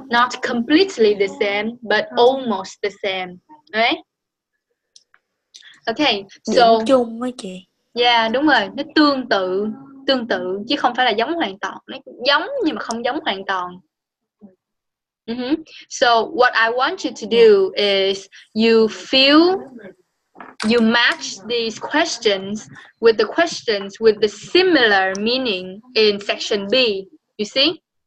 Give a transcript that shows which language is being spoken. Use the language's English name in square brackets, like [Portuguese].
[English] Not completely the same, but almost the same, right? Okay, [Vietnamese] Điểm [English] so [Vietnamese] chung á chị. yeah, đúng rồi, nó tương tự chứ không phải là giống hoàn toàn. Nó giống nhưng mà không giống hoàn toàn. [English] So what I want you to do is you match these questions with the questions with the similar meaning in section B. You see?